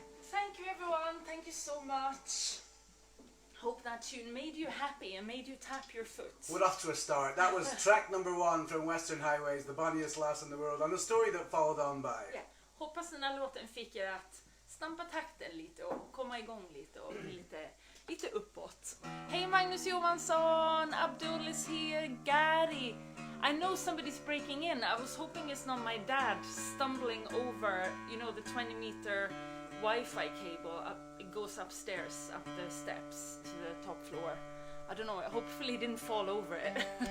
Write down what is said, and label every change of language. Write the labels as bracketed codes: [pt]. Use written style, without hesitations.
[en] Thank you everyone, thank you so much. Hope that tune made you happy and made you tap your foot. We're off to a start. That was track number 1 from Western Highways, the bonniest lass in the world, and a story that followed on by. [sv] Ja, hoppas den här låten fick er att stampa takten lite och komma igång lite och bli lite uppåt. [en] Hej Magnus Johansson, Abdul is here, Gary. I know somebody's breaking in. I was hoping it's not my dad stumbling over, you know, the 20-meter Wi-Fi cable. It goes upstairs, up the steps to the top floor. I don't know, hopefully he didn't fall over it.